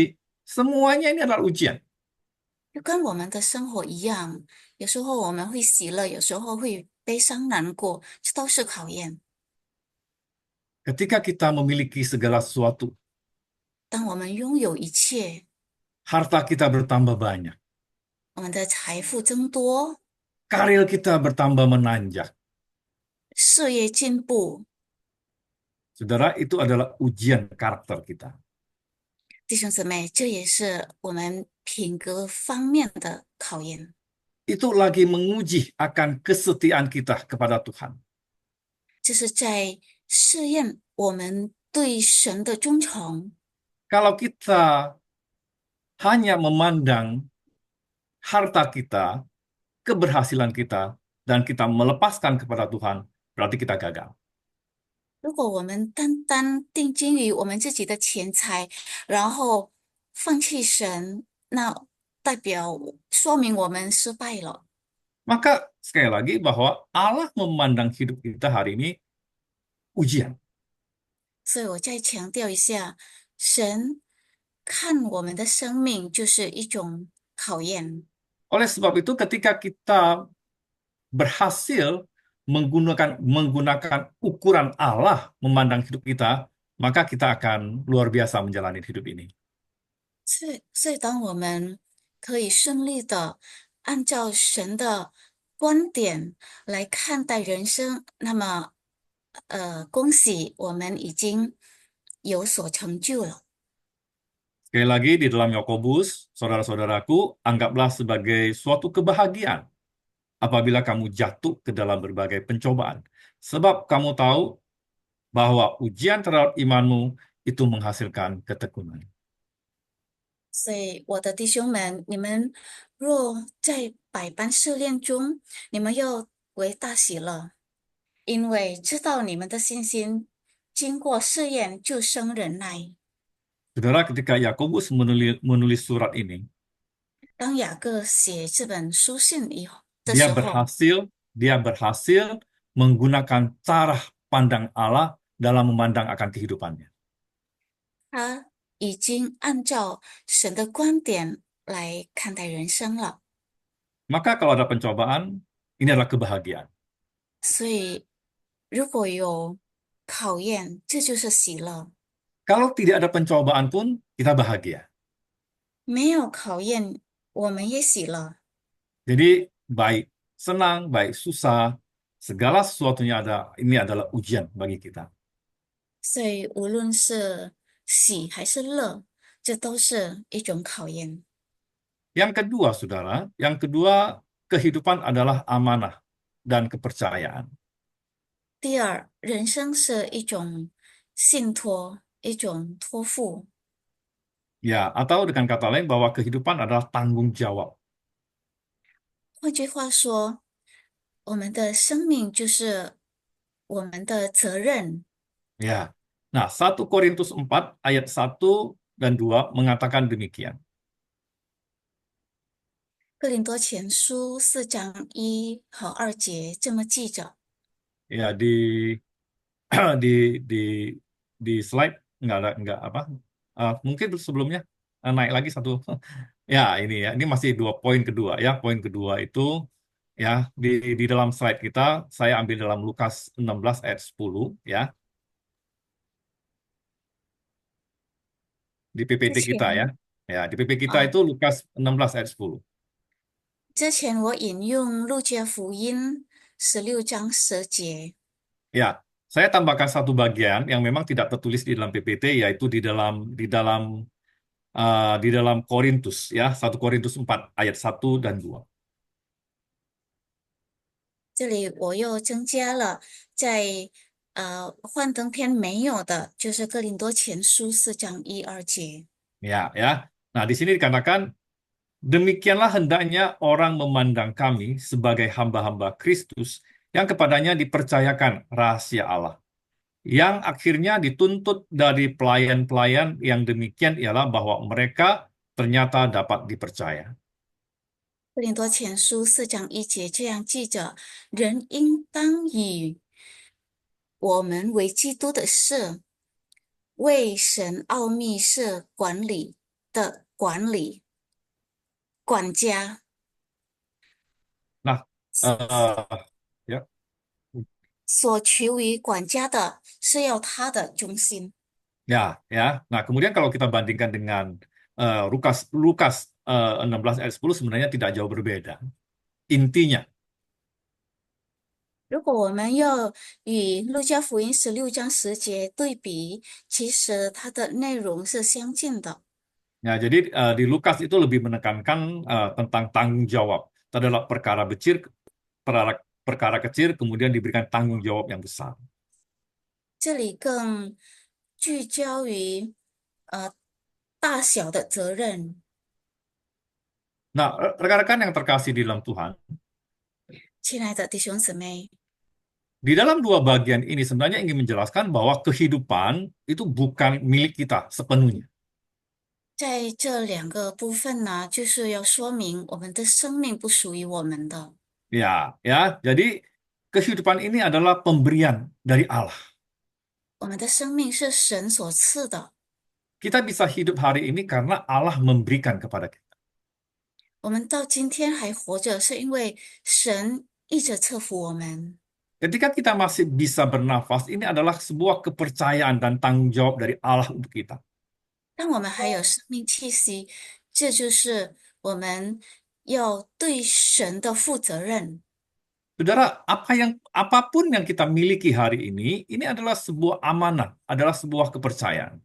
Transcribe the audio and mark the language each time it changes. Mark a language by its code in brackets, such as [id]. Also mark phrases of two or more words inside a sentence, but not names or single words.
[id] Semuanya ini adalah ujian. [zh] 就跟我们的生活一样，有时候我们会喜乐，有时候会悲伤难过，这都是考验。 [id] Ketika kita memiliki segala sesuatu, [zh] 当我们拥有一切， [id] harta kita bertambah banyak, [zh] 我们的财富增多， [id] karir kita bertambah menanjak. [zh] 事业进步， [id] Saudara, itu adalah ujian karakter kita. [zh] 弟兄姊妹，这也是我们品格方面的考验。 [id] Itu lagi menguji akan kesetiaan kita kepada Tuhan. [zh] 这是在试验我们对神的忠诚。 [id] Kalau kita hanya memandang harta kita, keberhasilan kita, dan kita melepaskan kepada Tuhan, berarti kita gagal. [zh] 如果我们单单定睛于我们自己的钱财，然后放弃神，那代表说明我们失败了。 [id] Maka sekali lagi bahwa Allah memandang hidup kita hari ini ujian. [zh] 所以我再强调一下，神看我们的生命就是一种考验。 [id] Oleh sebab itu ketika kita berhasil menggunakan ukuran Allah memandang hidup kita, maka kita akan luar biasa menjalani hidup ini. [zh] 所以当我们可以顺利的按照神的观点来看待人生，那么，恭喜我们已经有所成就了。 [id] Sekali lagi di dalam Yakobus, saudara-saudaraku, anggaplah sebagai suatu kebahagiaan apabila kamu jatuh ke dalam berbagai pencobaan. Sebab kamu tahu bahwa ujian terhadap imanmu itu menghasilkan ketekunan. [zh] 所以，我的弟兄们，你们若在百般试炼中，你们要为大喜乐，因为知道你们的信心经过试验，就生忍耐。 [id] Saudara, ketika Yakobus menulis surat ini, [zh] 当雅各写这本书信的 [id] dia [zh] 时候， [id] berhasil, dia berhasil menggunakan cara pandang Allah dalam memandang akan kehidupannya. [zh] 他已经按照神的观点来看待人生了。 [id] Maka kalau ada pencobaan, ini adalah kebahagiaan. [zh] 所以，如果有考验，这就是喜乐； [id] Kalau tidak ada pencobaan pun, kita bahagia. [zh] 没有考验，我们也喜乐。 [id] Jadi baik senang, baik susah, segala sesuatunya ini adalah ujian bagi kita. [zh] 所以，无论是喜还是乐，这都是一种考验。 [id] Yang kedua, saudara, yang kedua kehidupan adalah amanah dan kepercayaan. [zh] 第二，人生是一种信托，一种托付。 [id] Ya, atau dengan kata lain bahwa kehidupan adalah tanggung jawab. [zh] 换句话说，我们的生命就是我们的责任。 [id] Ya. Nah, 1 Korintus 4 ayat 1 dan 2 mengatakan demikian. [zh] 哥林多前书4章1和2节这么记着。 [id] Ya, di di di slide nggak apa. Mungkin sebelumnya naik lagi satu. Ya, ini ya. Ini masih 2 poin kedua ya. Poin kedua itu ya di dalam slide kita saya ambil dalam Lukas 16 ayat 10 ya. Di [zh] 之 [id] PPT kita ya. [zh] 前 [id] Ya, di PP kita 啊， itu Lukas 16 ayat 10. [zh] 之前我引用路加福音16章10节， [id] Ya, saya tambahkan satu bagian yang memang tidak tertulis di dalam PPT yaitu di dalam Korintus ya, 1 Korintus 4 ayat 1 dan 2. [zh] 这里我又增加了在幻灯片没有的，就是哥林多前书4章1、2节。 [id] Ya, ya. Nah, di sini dikatakan demikianlah hendaknya orang memandang kami sebagai hamba-hamba Kristus yang kepadanya dipercayakan rahasia Allah. Yang akhirnya dituntut dari pelayan-pelayan yang demikian ialah bahwa mereka ternyata dapat dipercaya. [zh] 哥林多前书4章1节这样记着：人应当以我们为基督的事，为神奥秘事管家。 [id] Nah, eh, ya, [zh] 所求于管家的是要他的忠心。 [id] ya, ya. Nah, kemudian kalau kita bandingkan dengan Lukas 16 ayat 10 sebenarnya tidak jauh berbeda. Intinya, [zh] 如果我们要与路加福音16章10节对比，其实它的内容是相近的。 [id] ya, jadi di Lukas itu lebih menekankan tentang tanggung jawab terhadap perkara, perkara kecil, kemudian diberikan tanggung jawab yang besar. [zh] 这里更聚焦于呃大小的责任。 [id] Nah, rekan-rekan yang terkasih di dalam Tuhan, [zh] 亲爱的弟兄姊妹， [id] di dalam dua bagian ini sebenarnya ingin menjelaskan bahwa kehidupan itu bukan milik kita sepenuhnya. [zh] 在这两个部分呢，就是要说明我们的生命不属于我们的， [id] Ya, ya. Jadi kehidupan ini adalah pemberian dari Allah. [zh] 我们的生命是神所赐的。 [id] Kita bisa hidup hari ini karena Allah memberikan kepada kita. [zh] 我们到今天还活着，是因为神一直赐福我们。 [id] Ketika kita masih bisa bernafas, ini adalah sebuah kepercayaan dan tanggung jawab dari Allah untuk kita. [zh] 当我们还有生命气息，这就是我们要对神的负责任。 [id] Saudara, apapun yang kita miliki hari ini adalah sebuah amanah, adalah sebuah kepercayaan.